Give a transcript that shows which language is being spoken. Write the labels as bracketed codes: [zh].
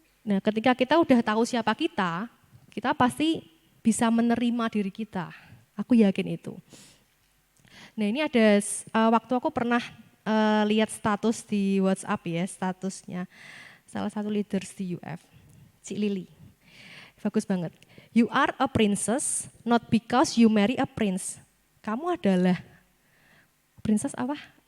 [id] Nah, ketika kita udah tahu siapa kita pasti bisa menerima diri kita. Aku yakin itu. Nah, ini ada waktu aku pernah lihat status di WhatsApp ya, statusnya salah satu leaders di UF, Cik Lili. Bagus banget. [en] You are a princess, not because you marry a prince. [id] Kamu adalah princess apa?